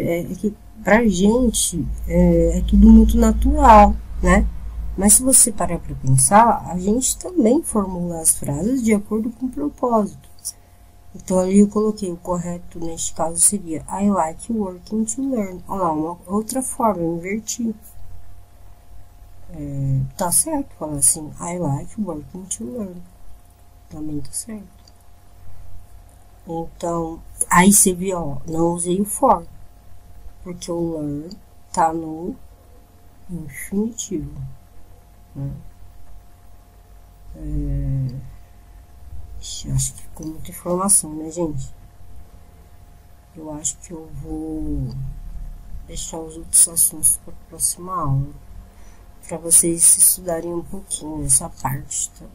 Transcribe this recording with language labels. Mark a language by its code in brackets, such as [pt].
[pt] É que pra gente é tudo muito natural, né? Mas se você parar para pensar, a gente também formula as frases de acordo com o propósito. Então ali eu coloquei o correto neste caso seria [en] I like working to learn. [pt] Olha lá, uma outra forma, eu inverti. Tá certo falar assim, [en] I like working to learn. [pt] Também tá certo. Então, aí você viu, ó, não usei o for, porque o learn tá no infinitivo. Né? Acho que ficou muita informação, né, gente? Eu acho que eu vou deixar os outros assuntos para a próxima aula, para vocês estudarem um pouquinho essa parte, tá?